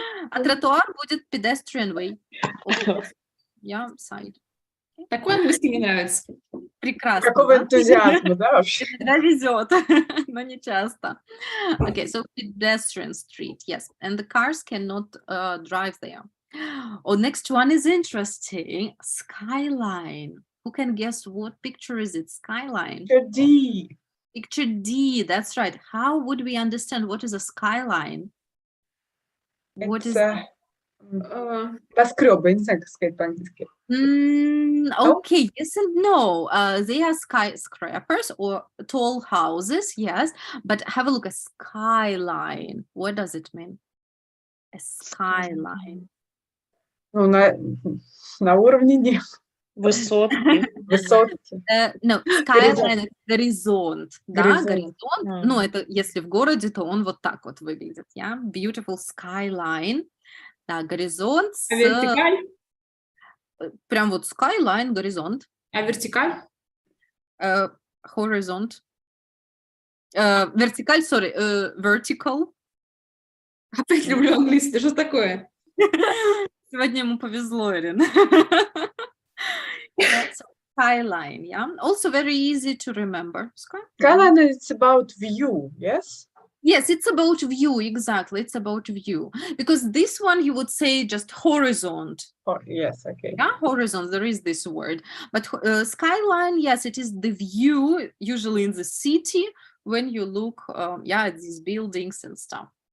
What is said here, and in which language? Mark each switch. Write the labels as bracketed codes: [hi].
[ru] А тротуар будет pedestrian way. [en] Yeah, side. [ru] Такой английский мне нравится. Прекрасно. Какого энтузиазма, да, вообще? Иногда везет, но не часто. [en] Okay, so pedestrian street, yes. And the cars cannot drive there. Oh, next one is interesting. Skyline. Who can guess what picture is it? Skyline. Picture D. Picture D, that's right. How would we understand what is a skyline? What is [ru] Небоскребы, я не знаю, как сказать по-английски. [en] Okay, yes and no. They are skyscrapers or tall houses, yes. But have a look at skyline. What does it mean? A skyline. [ru] Ну, на уровне неба. Высотки. Высотки. No, skyline — это горизонт, да, Горизонт. горизонт. Ну, это если в городе, то он вот так вот выглядит, yeah? [en] Beautiful skyline. Да, горизонт [ru] А вертикаль? прям вот skyline, горизонт. А вертикаль? [en] Horizont. [ru] Вертикаль, sorry, vertical. Опять люблю английский, что такое? Сегодня ему повезло, Ирин. [en] So, skyline, yeah. Also very easy to remember. Skyline is about view, yes? Yes, it's about view, exactly. It's about view. Because this one you would say just horizon. Oh, yes, okay. Yeah, horizon, there is this word. But skyline, yes, it is the view, usually in the city, when you look, at these buildings and stuff.